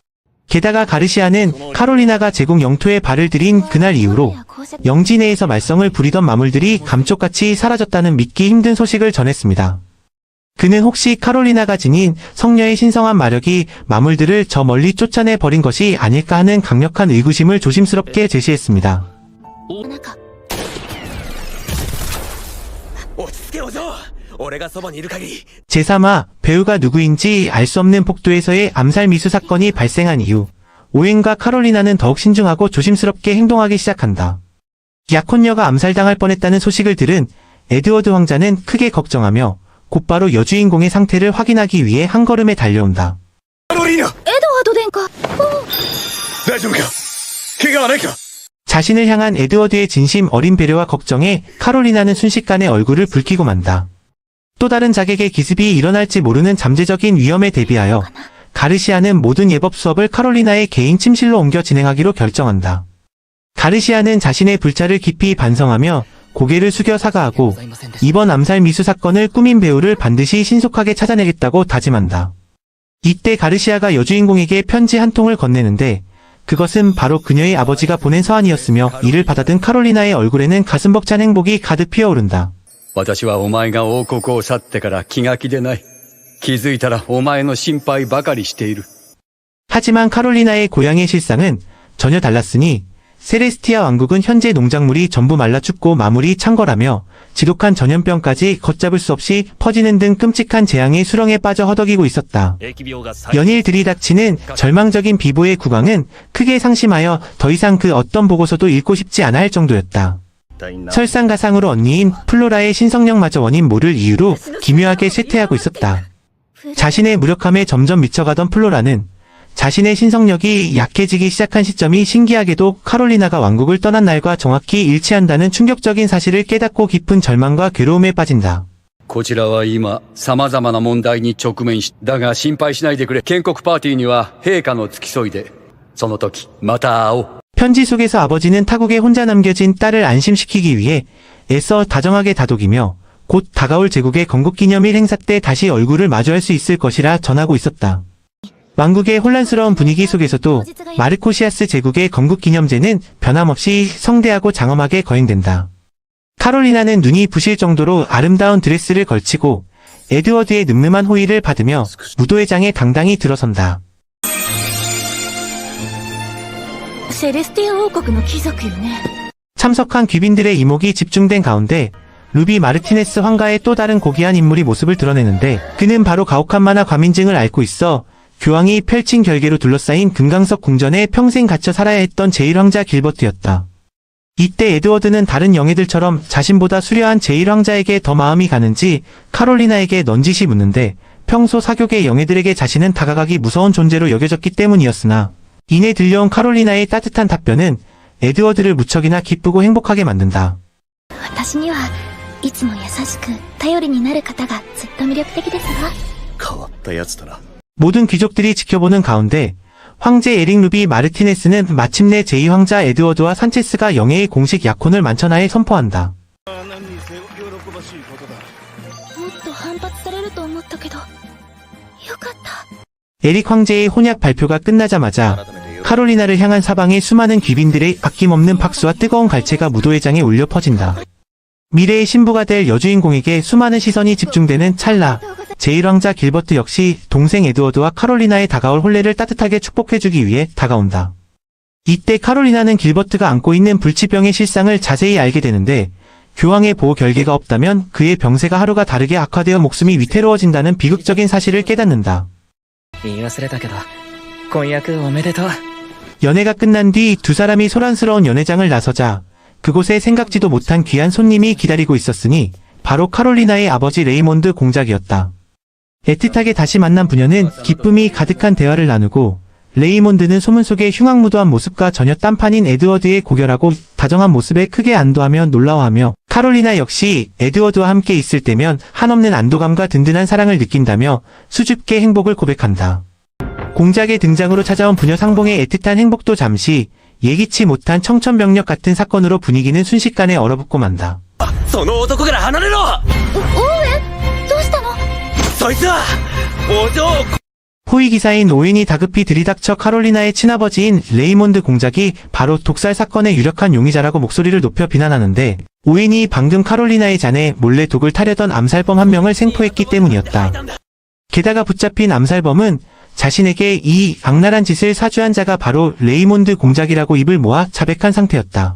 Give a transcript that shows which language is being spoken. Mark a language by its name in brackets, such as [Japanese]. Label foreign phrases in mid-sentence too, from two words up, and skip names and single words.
[Korean] 게다가 가르시아는 카롤리나가 제국 영토에 발을 들인 그날 이후로 영지 내에서 말썽을 부리던 마물들이 감쪽같이 사라졌다는 믿기 힘든 소식을 전했습니다. 그는 혹시 카롤리나가 지닌 성녀의 신성한 마력이 마물들을 저 멀리 쫓아내 버린 것이 아닐까 하는 강력한 의구심을 조심스럽게 제시했습니다. [Japanese] なんか落ち着けお嬢俺がそばにいる限り [Korean] 제3화 배우가 누구인지 알 수 없는 복도에서의 암살 미수 사건이 발생한 이후 오웬과 카롤리나는 더욱 신중하고 조심스럽게 행동하기 시작한다. 약혼녀가 암살당할 뻔했다는 소식을 들은 에드워드 왕자는 크게 걱정하며 곧바로 여주인공의 상태를 확인하기 위해 한 걸음에 달려온다. [Japanese] カロリーナエドワード殿下大丈夫か怪我はないか [Korean] 자신을 향한 에드워드의 진심 어린 배려와 걱정에 카롤리나는 순식간에 얼굴을 붉히고 만다. 또 다른 자객의 기습이 일어날지 모르는 잠재적인 위험에 대비하여 가르시아는 모든 예법 수업을 카롤리나의 개인 침실로 옮겨 진행하기로 결정한다. 가르시아는 자신의 불찰을 깊이 반성하며 고개를 숙여 사과하고 이번 암살 미수 사건을 꾸민 배우를 반드시 신속하게 찾아내겠다고 다짐한다. 이때 가르시아가 여주인공에게 편지 한 통을 건네는데 그것은 바로 그녀의 아버지가 보낸 서한이었으며 이를 받아든 카롤리나의 얼굴에는 가슴 벅찬 행복이 가득 피어오른다. [Japanese] 私はお前が王国を去ってから気が気でない。気づいたらお前の心配ばかりしている。 [Korean] 하지만 카롤리나의 고향의 실상은 전혀 달랐으니 세레스티아 왕국은 현재 농작물이 전부 말라 죽고 마물이 찬 거라며 지독한 전염병까지 걷잡을 수 없이 퍼지는 등 끔찍한 재앙의 수렁에 빠져 허덕이고 있었다. [Japanese] 疫病が再 [Korean] 연일 들이닥치는 절망적인 비보의 국왕은 크게 상심하여 더 이상 그 어떤 보고서도 읽고 싶지 않아 할 정도였다. 설상가상으로 언니인 플로라의 신성령마저 원인 모를 이유로 기묘하게 쇠퇴하고 있었다. 자신의 무력함에 점점 미쳐가던 플로라는 자신의 신성력이 약해지기 시작한 시점이 신기하게도 카롤리나가 왕국을 떠난 날과 정확히 일치한다는 충격적인 사실을 깨닫고 깊은 절망과 괴로움에 빠진다. [Japanese] こちらは今、様々な問題に直面し、だが心配しないでくれ。建国パーティーには陛下の付き添いで。その時、また会おう。 [Korean] 편지 속에서 아버지는 타국에 혼자 남겨진 딸을 안심시키기 위해 애써 다정하게 다독이며 곧 다가올 제국의 건국기념일 행사 때 다시 얼굴을 마주할 수 있을 것이라 전하고 있었다. 왕국의 혼란스러운 분위기 속에서도 마르코시아스 제국의 건국기념제는 변함없이 성대하고 장엄하게 거행된다. 카롤리나는 눈이 부실 정도로 아름다운 드레스를 걸치고 에드워드의 늠름한 호의를 받으며 무도회장에 당당히 들어선다. [Japanese] セレスティア王国の貴族よね [Korean] 참석한 귀빈들의 이목이 집중된 가운데 루비 마르티네스 황가의 또 다른 고귀한 인물이 모습을 드러내는데 그는 바로 가혹한 만화 과민증을 앓고 있어 교황이 펼친 결계로 둘러싸인 금강석 궁전에 평생 갇혀 살아야 했던 제1황자 길버트였다. 이때 에드워드는 다른 영예들처럼 자신보다 수려한 제1황자에게 더 마음이 가는지 카롤리나에게 넌지시 묻는데 평소 사교계 영예들에게 자신은 다가가기 무서운 존재로 여겨졌기 때문이었으나 이내 들려온 카롤리나의 따뜻한 답변은 에드워드를 무척이나 기쁘고 행복하게 만든다. [Japanese] 私にはいつも優しく頼りになる方がずっと魅力的ですわ変わったやつだな [Korean] 모든 귀족들이 지켜보는 가운데 황제 에릭 루비 마르티네스는 마침내 제2황자 에드워드와 산체스가 영예의 공식 약혼을 만천하에 선포한다. [Japanese] もっと反発されると思ったけどよかった [Korean] 에릭 황제의 혼약 발표가 끝나자마자 카롤리나를 향한 사방에 수많은 귀빈들의 아낌없는 박수와 뜨거운 갈채가 무도회장에 울려 퍼진다. 미래의 신부가 될 여주인공에게 수많은 시선이 집중되는 찰나 제1황자 길버트 역시 동생 에드워드와 카롤리나의 다가올 혼례를 따뜻하게 축복해주기 위해 다가온다. 이때 카롤리나는 길버트가 안고 있는 불치병의 실상을 자세히 알게 되는데 교황의 보호 결계가 없다면 그의 병세가 하루가 다르게 악화되어 목숨이 위태로워진다는 비극적인 사실을 깨닫는다. [Japanese] 言い忘れたけど婚約おめでとう [Korean] 연애가 끝난 뒤 두 사람이 소란스러운 연회장을 나서자 그곳에 생각지도 못한 귀한 손님이 기다리고 있었으니 바로 카롤리나의 아버지 레이몬드 공작이었다. 애틋하게 다시 만난 부녀는 기쁨이 가득한 대화를 나누고 레이몬드는 소문 속의 흉악무도한 모습과 전혀 딴판인 에드워드의 고결하고 다정한 모습에 크게 안도하며 놀라워하며 카롤리나 역시 에드워드와 함께 있을 때면 한없는 안도감과 든든한 사랑을 느낀다며 수줍게 행복을 고백한다. 공작의 등장으로 찾아온 부녀 상봉의 애틋한 행복도 잠시 예기치 못한 청천벽력 같은 사건으로 분위기는 순식간에 얼어붙고 만다. [Japanese] その男から離れろオーウェンどうしたのそいつはお嬢を [Korean] 호위 기사인 오웬이 다급히 들이닥쳐 카롤리나의 친아버지인 레이몬드 공작이 바로 독살 사건의 유력한 용의자라고 목소리를 높여 비난하는데, 오웬이 방금 카롤리나의 잔에 몰래 독을 타려던 암살범 한 명을 생포했기 때문이었다. 게다가 붙잡힌 암살범은 자신에게 이 악랄한 짓을 사주한 자가 바로 레이몬드 공작이라고 입을 모아 자백한 상태였다.